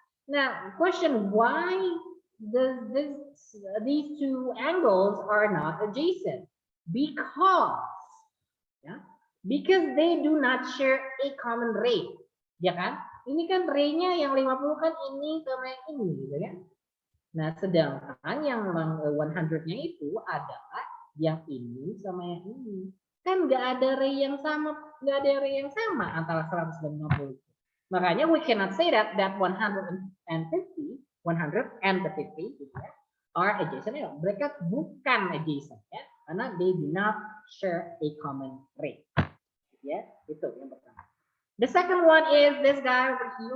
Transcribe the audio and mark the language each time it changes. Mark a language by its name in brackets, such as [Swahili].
[English] Now, question: why does these two angles are not adjacent? Because, yeah, because they do not share a common ray. [Indonesian] Ya kan? Ini kan ray-nya yang 50 kan ini sama yang ini, gitu kan? Nah, sedangkan yang 100-nya itu adalah yang ini sama yang ini. Kan nggak ada ray yang sama, nggak ada ray yang sama antara 100 dan 50. Makanya [English] we cannot say that 100 and the 50 [Indonesian] gitu ya, [English] are adjacent. [Indonesian] Mereka bukan adjacent ya, karena [English] they do not share a common ray. [Indonesian] Ya, itu yang pertama. [English] The second one is this guy over here.